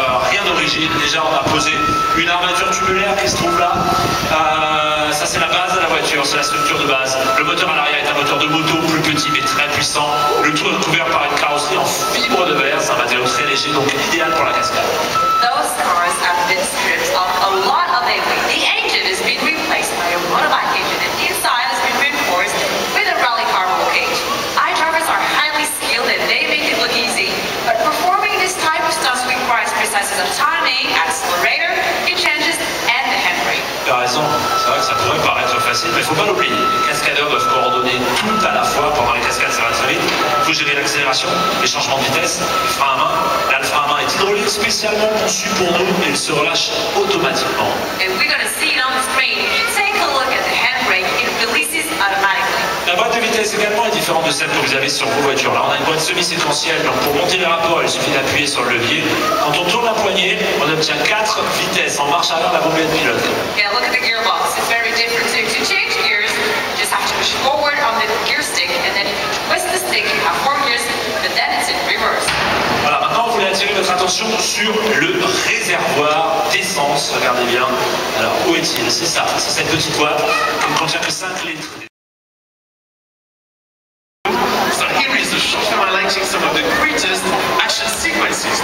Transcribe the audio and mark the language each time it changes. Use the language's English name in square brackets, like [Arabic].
[French] Rien d'origine, déjà on a posé une armature tubulaire qui se trouve là. Ça c'est la base de la voiture, c'est la structure de base. Le moteur à l'arrière est un moteur de moto plus petit mais très puissant. Le tout est couvert par une carrosserie en fibre de verre, c'est un matériau très léger donc idéal pour la cascade. [English] Those cars have been stripped of a lot of their weight. The engine has been replaced by a motorbike engine and the inside has been reinforced with a rally car roll cage. Our drivers are highly skilled and they make it look easy, but performing this type of stunts requires precise timing, accelerator, it changes, and the handbrake. [French] Tu as raison, c'est vrai que ça pourrait paraître facile, mais il ne faut pas l'oublier. Les cascadeurs doivent coordonner tout à la fois. Pendant les cascades, ça va très vite. Il faut gérer l'accélération, les changements de vitesse, le frein à main. Là, le frein à main est hydraulique, spécialement conçu pour nous, et il se relâche automatiquement. [English] If we're going to see it on the screen, if you take a look at the handbrake, it releases automatically. [French] La boîte de vitesse également est différente de celle que vous avez sur vos voitures. Là, on a une boîte semi-séquentielle, donc pour monter les rapports, il suffit d'appuyer sur le levier. Quand on tourne la poignée, on obtient 4 vitesses. En marche arrière, la bombette pilote. [English] Yeah, look at the gearbox. It's very different too. To change gears, you just have to push forward on the gear stick, and then if you twist the stick, you have 4 gears, but then it's in reverse. [French] Voilà, maintenant, vous voulez attirer votre attention sur le réservoir d'essence. Regardez bien. Alors, où est-il? C'est ça, c'est cette petite boîte qui ne contient que 5 litres. [English] So here is a short film highlighting some of the greatest action sequences.